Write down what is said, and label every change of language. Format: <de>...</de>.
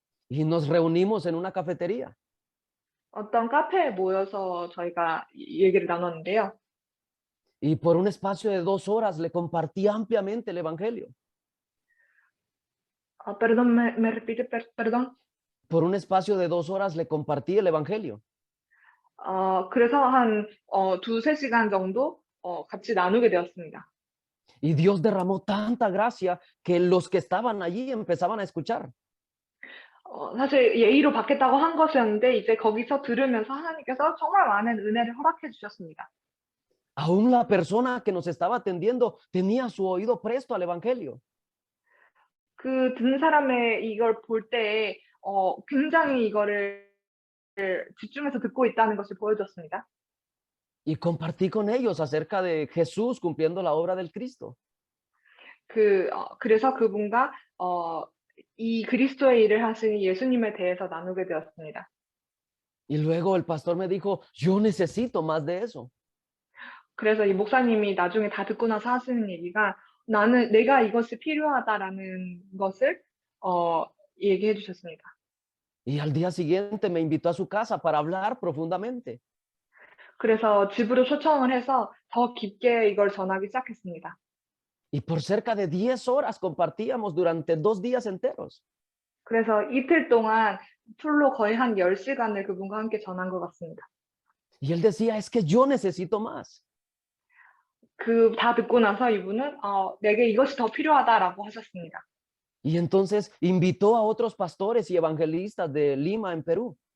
<es>Y nos reunimos en una cafetería.</es> <ko>어떤 카페에 모여서 저희가 얘기를 나눴는데요.</ko> <es>Y por un espacio de 2 horas le compartí ampliamente el evangelio. Perdón, me repite, perdón. Por un espacio de 2 horas le compartí el evangelio.</es> <ko>그래서 한 2-3시간 정도 같이 나누게 되었습니다.</ko> <es>Y Dios derramó tanta gracia que los que estaban allí empezaban a escuchar.</es> <ko>사실 예의로 받겠다고 한 것이었는데 이제 거기서 들으면서 하나님께서 정말 많은 은혜를 허락해 주셨습니다.</ko> <es>Aún la persona que nos estaba atendiendo tenía su oído presto al evangelio.</es> <ko>그 듣는 사람의 이걸 볼 때 굉장히 이거를 집중해서 듣고 있다는 것을 보여줬습니다.</ko> <es>Y compartí con ellos acerca de Jesús cumpliendo la obra del Cristo.</es> <ko>그래서 그분과 이 그리스도의 일을 하신 예수님에 대해서 나누게 되었습니다.</ko> <es>Y luego el pastor me dijo, yo necesito más de eso.</es> <ko>그래서 이 목사님이 나중에 다 듣고 나서 하시는 얘기가 내가 이것이 필요하다라는 것을 얘기해 주셨습니다.</ko> <es>Y al día siguiente me invitó a su casa para hablar profundamente.</es> <ko>그래서 집으로 초청을 해서 더 깊게 이걸 전하기 시작했습니다.</ko> <es>Y por cerca de 10 horas compartíamos durante 2 días enteros.</es> <ko>그래서 이틀 동안 풀로 거의 한 10시간을 그분과 함께 전한 것 같습니다.</ko> <es>Y él decía, es que yo necesito más.</es> <ko>다 듣고 나서 이분은 내게 이것이 더 필요하다라고 하셨습니다.</ko> <es>Y entonces invitó a otros pastores y evangelistas de Lima en Perú.</es>